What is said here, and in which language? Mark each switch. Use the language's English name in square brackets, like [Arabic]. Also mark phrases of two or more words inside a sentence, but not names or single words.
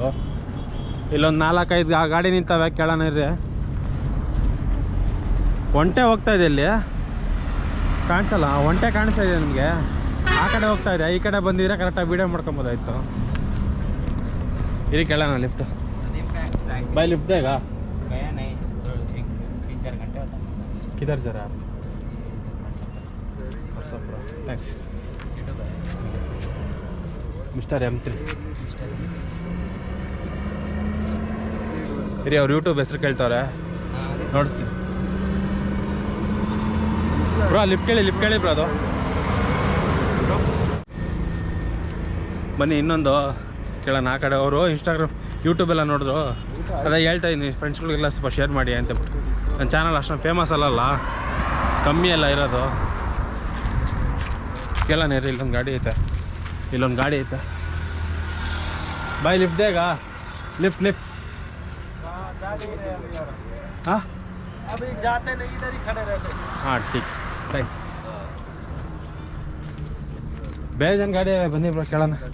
[Kannada] ಇಲ್ಲೊಂದು 4-5 ಗಾಡಿ ನಿಂತವೆ, ಕೇಳೋಣ ಇರ್ರಿ. ಒಂಟೆ ಹೋಗ್ತಾ ಇದೆ, ಇಲ್ಲಿ ಕಾಣಿಸಲ್ಲ, ಒಂಟೆ ಕಾಣಿಸ್ತಾ ಇದೆ ನಿಮಗೆ. ಆ ಕಡೆ ಹೋಗ್ತಾ ಇದೆ, ಈ ಕಡೆ ಬಂದಿದ್ರೆ ಕರೆಕ್ಟಾಗಿ ವೀಡಿಯೋ ಮಾಡ್ಕೊಬೋದಾಯ್ತು. ಇರಿ ಕೇಳೋಣ ಲಿಫ್ಟ್ ಬಾಯ್. [Hindi] लिफ्ट देगा किधर जरा [Kannada] व्हाट्सअप थैंक्स ಮಿಸ್ಟರ್ M3 ಇರಿ, ಅವ್ರು ಯೂಟ್ಯೂಬ್ ಹೆಸರು ಕೇಳ್ತಾರೆ, ನೋಡಿಸ್ತೀನಿ ಬ್ರೋ. ಲಿಫ್ಟ್ ಕೇಳಿ ಬ್ರೋ. ಅದು ಬನ್ನಿ ಇನ್ನೊಂದು ಕೇಳೋಣ. ಆ ಕಡೆ ಅವರು ಇನ್ಸ್ಟಾಗ್ರಾಮ್ ಯೂಟ್ಯೂಬೆಲ್ಲ ನೋಡಿದ್ರು, ಅದೇ ಹೇಳ್ತಾ ಇದ್ದೀನಿ ಫ್ರೆಂಡ್ಸ್ಗಳಿಗೆಲ್ಲ ಸ್ವಲ್ಪ ಶೇರ್ ಮಾಡಿ ಅಂತಬಿಟ್ಟು. ನನ್ನ ಚಾನಲ್ ಅಷ್ಟೊಂದು ಫೇಮಸ್ ಅಲ್ಲಲ್ಲ, ಕಮ್ಮಿ ಎಲ್ಲ ಇರೋದು. ಕೇಳೋಣ ಇರಿ, ಇಲ್ಲೊಂದು ಗಾಡಿ ಐತೆ. [Hindi] भाई लिफ्ट देगा लिफ्ट हाँ अभी जाते नहीं, इधर ही खड़े रहते. हाँ ठीक, थैंक्स. [Kannada] ಬೇಜನ್ ಗಾಡಿ ಬನ್ನಿ ಬ್ರೋ ಕೇಳೋಣ.